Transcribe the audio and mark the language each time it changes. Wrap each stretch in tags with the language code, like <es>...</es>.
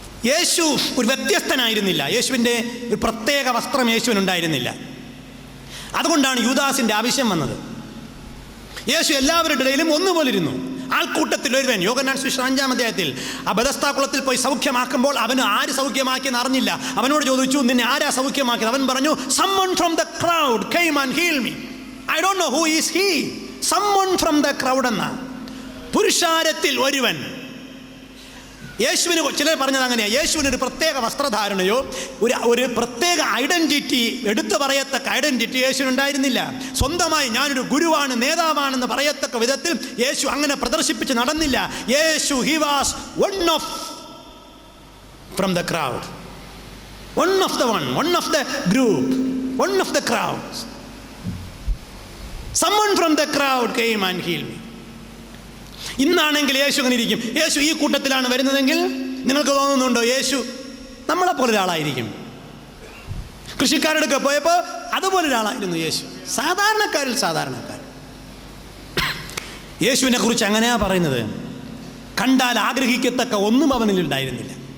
<ml>യേശു ഒരു വ്യത്യസ്തനായിരുന്നില്ല. യേശുവിൻ്റെ ഒരു പ്രത്യേക വസ്ത്രം യേശുവിനുണ്ടായിരുന്നില്ല. അതുകൊണ്ടാണ് യൂദാസിൻ്റെ ആവശ്യം വന്നത്. യേശു എല്ലാവരുടെ ഇടയിലും ഒന്നുപോലെ ഇരുന്നു. ആൾക്കൂട്ടത്തിൽ ഒരുവൻ, യോഹന്നാൻ സുവിശേഷം 5-ാം അധ്യായത്തിൽ ആ ബെഥസ്ദാ കുളത്തിൽ പോയി സൗഖ്യമാക്കുമ്പോൾ അവന് ആര് സൗഖ്യമാക്കിയെന്ന് അറിഞ്ഞില്ല. അവനോട് ചോദിച്ചു, നിന്നെ ആരാ സൗഖ്യമാക്കിയത്? അവൻ പറഞ്ഞു,</ml> <en>someone from the crowd came and healed me. I don't know who is he. someone from the crowd</en> <ml>എന്ന പുരുഷാരത്തിൽ ഒരുവൻ. യേശുവിന് ചിലർ പറഞ്ഞത് അങ്ങനെയാണ്. യേശുവിന് ഒരു പ്രത്യേക വസ്ത്രധാരണയോ ഒരു പ്രത്യേക ഐഡന്റിറ്റി, എടുത്തു പറയത്തക്ക ഐഡന്റിറ്റി യേശുവിനുണ്ടായിരുന്നില്ല. സ്വന്തമായി ഞാനൊരു ഗുരുവാണ്, നേതാവാണെന്ന് പറയത്തക്ക വിധത്തിൽ യേശു അങ്ങനെ പ്രദർശിപ്പിച്ച് നടന്നില്ല.</ml> <en>Yeshu he was one of from the crowd, one of the group, one of the crowd. someone from the crowd came and healed me.</en> <ml>ഇന്നാണെങ്കിൽ യേശു അങ്ങനെ ഇരിക്കും. യേശു ഈ കൂട്ടത്തിലാണ് വരുന്നതെങ്കിൽ നിങ്ങൾക്ക് തോന്നുന്നുണ്ടോ യേശു നമ്മളെപ്പോലെ ഒരാളായിരിക്കും? കൃഷിക്കാരുടെ പോയപ്പോൾ അതുപോലെ ഒരാളായിരുന്നു യേശു. സാധാരണക്കാരിൽ സാധാരണക്കാരൻ. യേശുവിനെ കുറിച്ച് അങ്ങനെയാ പറയുന്നത്. കണ്ടാൽ ആഗ്രഹിക്കത്തക്ക ഒന്നും അവനിൽ ഉണ്ടായിരുന്നില്ല.</ml>